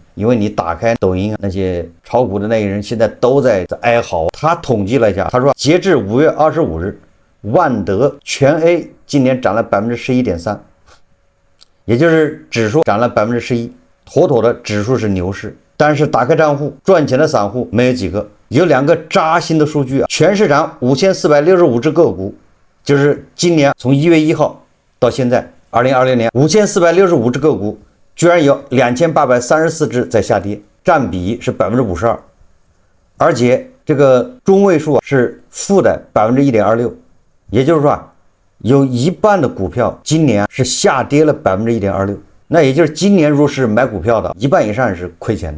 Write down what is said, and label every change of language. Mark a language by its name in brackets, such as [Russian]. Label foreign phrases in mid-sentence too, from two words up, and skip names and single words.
[Chinese] 因為你打開抖音，那些炒股的那些人現在都在哀嚎。他統計了一下，他說截至5月25日，萬德全 A 今年漲了11.3%，也就是指數漲了11%，妥妥的指數是牛市。但是打開賬戶賺錢的散戶沒有幾個。有兩個扎心的數據啊，全市場5465只個股，就是今年從1月1號到現在2020年5465只個股，居然有2834只在下跌，占比是52%，而且這個中位數是負的1.26%，也就是說有一半的股票今年是下跌了1.26%，那也就是今年入市買股票的一半以上是亏钱的。